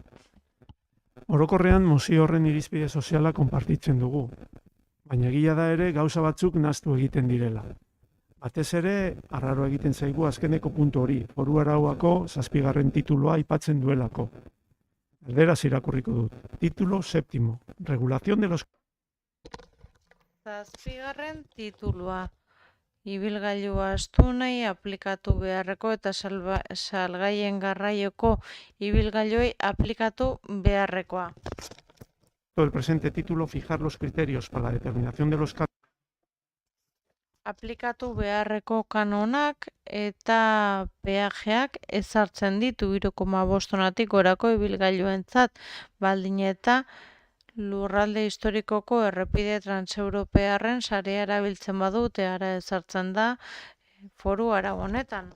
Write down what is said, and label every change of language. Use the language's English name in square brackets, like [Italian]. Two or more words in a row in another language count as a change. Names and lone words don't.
[Basque] Orokorrean mozio horren irizpide soziala konpartitzen dugu, baina egia da ere gauza batzuk nahastu egiten direla. Batez ere, arraro egiten zaigu azkeneko puntu hori, foru arauako 7. tituloa aipatzen duelako. Erderaz irakurriko dut. [Spanish] Título 7. Regulación de los... [Basque] 7. titulua. Ibilgailua astunei aplikatu beharreko eta salgaien garraioko ibilgailuei aplikatu beharrekoa. [Spanish] El presente título, fijar los criterios para la determinación de los [Basque] aplikatu beharreko kanonak eta peajeak ezartzen ditu 3,5 gorako ibilgailuentzat, baldin eta lurralde historikoko errepide transeuropearren sarea erabiltzen badute, ara ezartzen da foru arau honetan.